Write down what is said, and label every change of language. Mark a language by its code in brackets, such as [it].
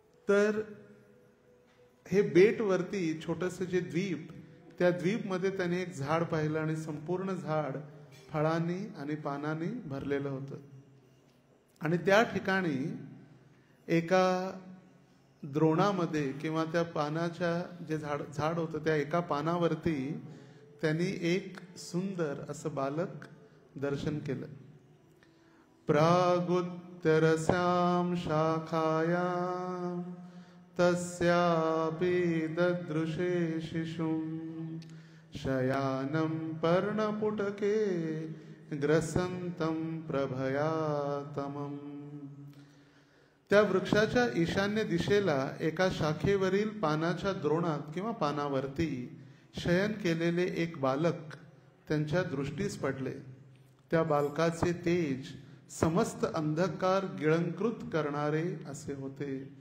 [mr] तर हे बेट वरती छोटंसं जे द्वीप, त्या द्वीपमध्ये त्याने एक झाड पाहिलं आणि संपूर्ण झाड फळांनी आणि पानांनी भरलेलं होतं. आणि त्या ठिकाणी एका द्रोणामध्ये किंवा त्या पानाच्या जे झाड होतं त्या एका पानावरती त्यांनी एक सुंदर असं बालक दर्शन केलं. [sa] प्रागुत्तरस्यां शाखायां तस्यापि ददृशे शिशुं शयानं पर्णपुटके ग्रसन्तं प्रभयातमम्. [mr] त्या वृक्षाच्या ईशान्य दिशेला एका शाखेवरील पानाच्या द्रोणात किंवा पानावरती शयन केलेले एक बालक त्यांच्या दृष्टीस पडले. त्या बालकाचे तेज समस्त अंधकार गिळंकृत करणारे असे होते.